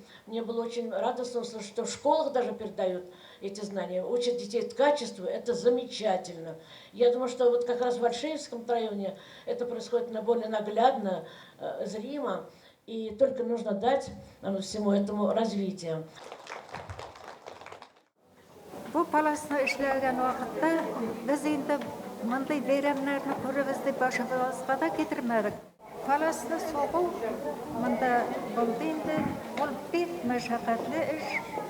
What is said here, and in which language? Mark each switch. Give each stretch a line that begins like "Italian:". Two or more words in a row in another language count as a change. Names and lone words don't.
Russian: Мне было очень радостно услышать, что в школах даже передают эти знания, учат детей качеству, это замечательно. Я думаю, что вот как раз в Альшеевском районе это происходит более наглядно, зримо, и только нужно дать всему этому развитие.
Tatar: Бу паласны эшләгән вакытта без инде мондый бәйрәмнәрне күребез дип башыбызга да китермәдек. Паласны согу монда булды инде, ул бик мәшәкатьле эш.